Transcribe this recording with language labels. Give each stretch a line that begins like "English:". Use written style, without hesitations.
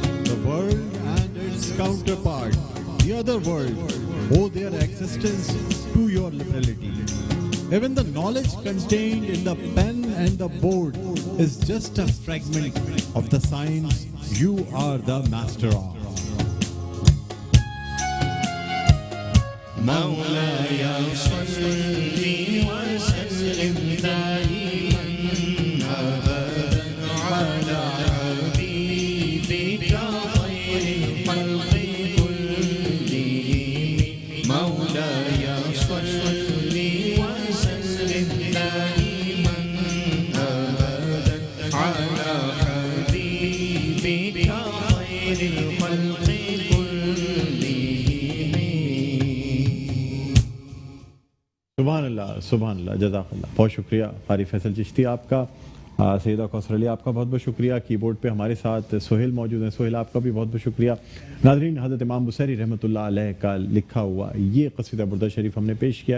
English: The world and its counterpart, the other world, owe their existence to your liberality. Even the knowledge contained in the pen and the board is just a fragment of the science you are the master of.
Arabic: مولاي صل وسلم دائما أبدا على حبيبك خير الخلق كلهم مولاي صل وسلم دائما أبدا على حبيبك خير الخلق
Hindi: सुभान अल्लाह जज़ाकल्लाह। बहुत शुक्रिया क़ारी फैसल चिश्ती आपका, सैयदा कौसर अली आपका बहुत बहुत शुक्रिया। Keyboard पे हमारे साथ सोहेल मौजूद हैं, सोहेल आपका भी बहुत बहुत शुक्रिया। नाज़रीन, हज़रत इमाम बुसैरी रहमतुल्लाह अलैह का लिखा हुआ ये क़सीदा बुर्दा शरीफ हमने पेश किया।